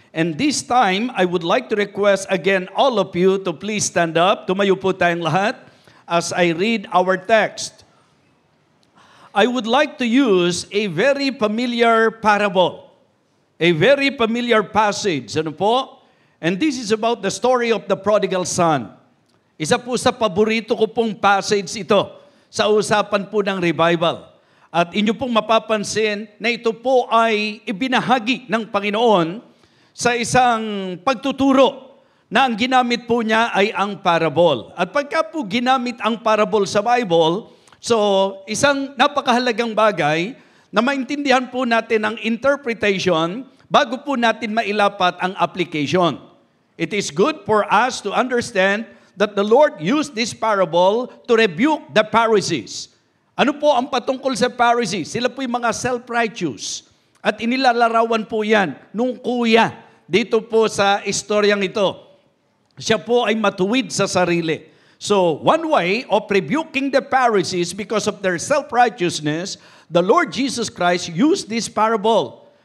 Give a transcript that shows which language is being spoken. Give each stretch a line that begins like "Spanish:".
English: And this time, I would like to request again all of you to please stand up.
Filipino: Tumayo po tayong lahat
English: as I read our text. I would like to use a very familiar parable. A very familiar passage,
Filipino: ano po?
English: And this is about the story of the prodigal son.
Filipino: Isa po sa paborito ko pong passage ito sa usapan po ng revival. At inyo pong mapapansin na ito po ay ibinahagi ng Panginoon sa isang pagtuturo na ang ginamit po niya ay ang parable. At pagka po ginamit ang parable sa Bible, so isang napakahalagang bagay na maintindihan po natin ang interpretation bago po natin mailapat ang application.
English: It is good for us to understand that the Lord used this parable to rebuke the Pharisees.
Filipino: Ano po ang patungkol sa Pharisees? Sila po yung mga self-righteous. At inilalarawan po yan nung kuya dito po sa istoryang ito. Siya po ay matuwid sa sarili.
English: So, one way of rebuking the Pharisees because of their self-righteousness, the Lord Jesus Christ used this parable.